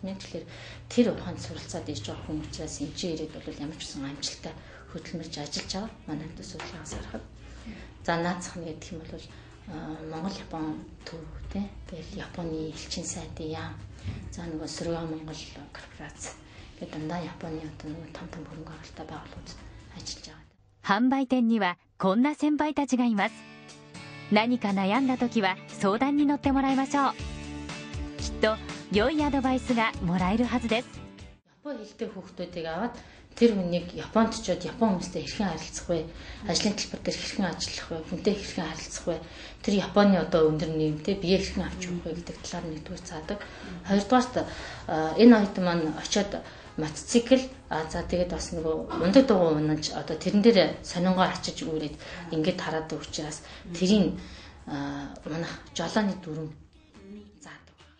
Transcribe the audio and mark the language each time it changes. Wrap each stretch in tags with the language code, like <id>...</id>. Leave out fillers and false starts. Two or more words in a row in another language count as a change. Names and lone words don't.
<mn>Тэгэхээр тэр ухаанд суралцаад иж байгаа хүн учраас энэ чинь ирээд бол ямар ч гэсэн амжилттай хөдөлмөрж ажиллаж байгаа. Манай дэс суулгаас харахад. За наацх нь гэдэг юм бол Монгол Япон төв тий. Тэгэл Японы элчин сайдын яам. За нөгөө Сөрөг Монгол корпорац гэдэг дандаа Японы одоо нөгөө том хөрөнгө оруулалттай байгууллагууд ажиллаж байгаа.</mn> <ja>販売店にはこんな先輩たちがいます。何か悩んだ時は相談に乗ってもらいましょう。きっと良いアドバイスがもらえるはずです。</ja> <mn>Япон хэлтэй хүүхдүүдийг аваад тэр хүнийг Японд очиод Япон хүмүүстэй хэрхэн харилцах вэ? Ажлын талбар дээр хэрхэн ажиллах вэ? Хүнтэй хэрхэн харилцах вэ? Тэр Японы одоо өндөр нийгэмтэй бие хэрхэн авч явах вэ гэдэг талаар нэгдүгээр цаадаг. Хоёрдугаарт энэ оюутан маань очиод мотоцикл за тэгээд бас нөгөө ундаг дугуй унаж одоо тэрэн дээр сонингоо ачиж үүрээд ингээд хараад учраас тэрийн манах жолооны дүрм заадаг.</mn>